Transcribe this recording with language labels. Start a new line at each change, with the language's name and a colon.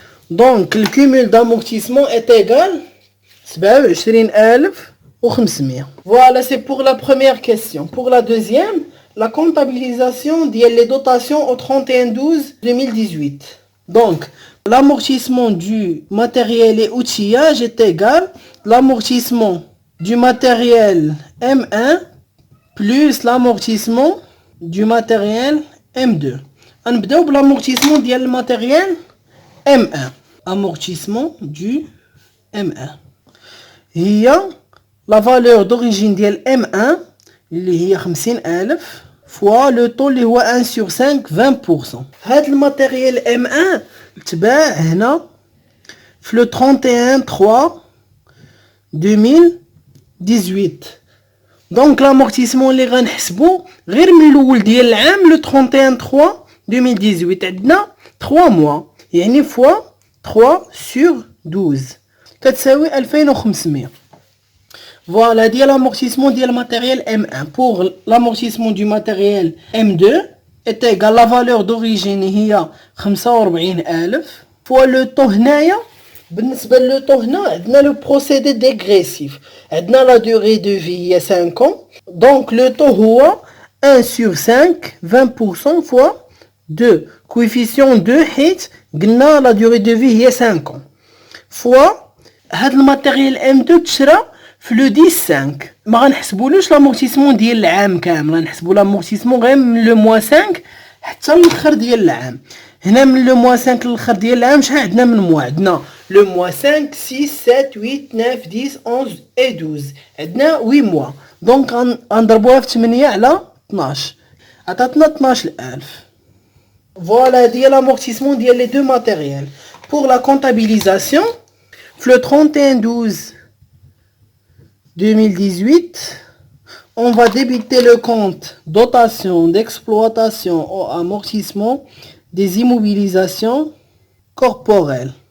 Arabic: دونك الكومول دامورتيسمون
French: est égal 27,500. Voilà, c'est pour la première question. Pour la deuxième, la comptabilisation des dotations au 31/12/2018. Donc, l'amortissement du matériel et outillage est égal à l'amortissement du matériel M1 plus l'amortissement du matériel M2. On va commencer par l'amortissement du matériel M1. Amortissement du M1. هي la valeur d'origine ديال M1 اللي هي 50,000 fois le taux اللي هو 1 sur 5 20%.
Arabic: هاد الماتيريال M1 تباع هنا في le 31/3/2018. دونك l'amortissement اللي غنحسبو غير من الاول ديال العام le 31/3/2018 عندنا 3 mois يعني fois 3 sur 12 كتساوي 2500.
French: Voilà, ديال l'amortissement ديال matériel M1 pour l'amortissement du matériel M2 est égal la valeur d'origine هي 45,000 fois le taux.
Arabic: هنايا بالنسبة لو taux هنا عندنا le procédé dégressif. عندنا la durée de vie هي 5 ans. Donc le taux هو 1 sur 5 20% fois 2 coefficient 2 حيت قلنا la durée de vie هي 5 ans fois هاد الماتيريال M2 تشرى في لو 10-5. ما غنحسبولوش لامورتيسمون ديال العام كامل، غنحسبو لامورتيسمون غير من لو موا 5 حتى الاخر ديال العام. هنا من لو موا 5 للاخر ديال العام شحال عندنا من موا؟ عندنا لو موا 5 6 7 8 9 10 11 et 12 عندنا 8 موا. دونك غنضربوها في 8 على 12 عطاتنا 12,000. فوالا ديال لامورتيسمون ديال لي دو ماتيريال.
French: pour la comptabilisation le 31/12/2018, on va débiter le compte dotation d'exploitation au amortissement des immobilisations corporelles.